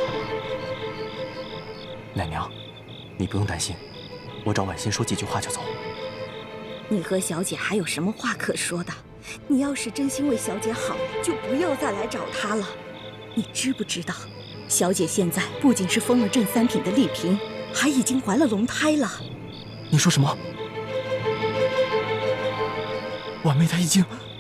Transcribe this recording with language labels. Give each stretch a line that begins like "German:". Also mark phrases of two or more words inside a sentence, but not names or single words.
Chinese: 奶娘，你不用擔心，我找婉心說幾句話就走。你和小姐還有什麼話可說的？你要是真心為小姐好，就不要再來找她了。你知不知道，小姐現在不僅是封了鎮3品的麗嬪，還已經懷了龍胎了。你說什麼？婉妹她已經……